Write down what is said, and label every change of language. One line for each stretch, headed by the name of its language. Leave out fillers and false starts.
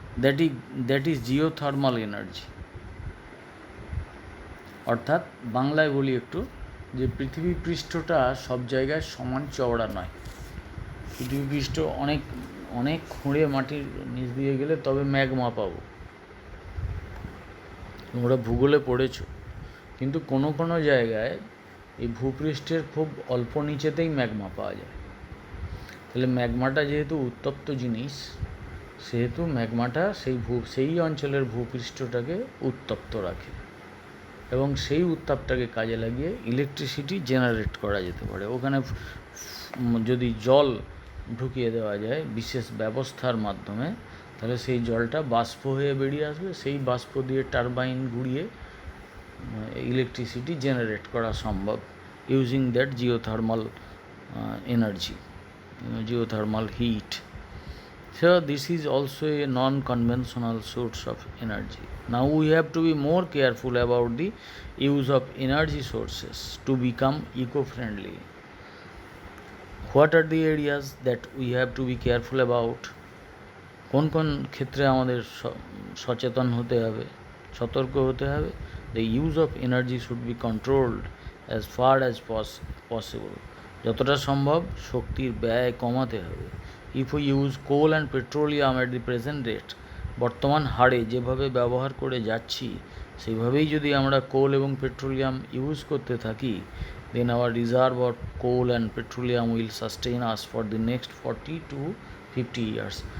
English: That is geothermal energy.
Bangla: অর্থাৎ বাংলায় বলি একটু, যে পৃথিবী পৃষ্ঠটা সব জায়গায় সমান চওড়া নয়। পৃথিবী পৃষ্ঠ অনেক অনেক খুঁড়ে মাটির নিচ দিয়ে গেলে তবে ম্যাগমা পাবো, তোমরা ভূগোলে পড়েছো। কিন্তু কোনো কোনো জায়গায় এই ভূপৃষ্ঠের খুব অল্প নিচেতেই ম্যাগমা পাওয়া যায়। তাহলে ম্যাগমাটা যেহেতু উত্তপ্ত জিনিস, সেহেতু ম্যাগমাটা সেই অঞ্চলের ভূপৃষ্ঠটাকে উত্তপ্ত রাখে, এবং সেই উত্তাপটাকে কাজে লাগিয়ে ইলেকট্রিসিটি জেনারেট করা যেতে পারে। ওখানে যদি জল ঢুকিয়ে দেওয়া যায় বিশেষ ব্যবস্থার মাধ্যমে, তাহলে সেই জলটা বাষ্প হয়ে বেরিয়ে আসবে, সেই বাষ্প দিয়ে টারবাইন ঘুরিয়ে ইলেকট্রিসিটি জেনারেট করা সম্ভব
English: Using that geothermal energy, geothermal heat. So this is also a non-conventional source of energy. Now we have to be more careful about the use of energy sources to become eco-friendly. What are the areas that we have to be careful about?
Bangla: কোন কোন ক্ষেত্রে আমাদের সচেতন হতে হবে, সতর্ক হতে হবে?
English: The use of energy should be controlled as far as possible.
Bangla: যতটা সম্ভব শক্তির ব্যয় কমাতে হবে।
English: if you use coal and petroleum at the present rate,
Bangla: বর্তমান হারে যেভাবে ব্যবহার করে যাচ্ছি সেইভাবেই যদি আমরা কোল এবং পেট্রোলিয়াম ইউজ করতে থাকি,
English: Then our reserve of coal and petroleum will sustain us for the next 40 to 50 years.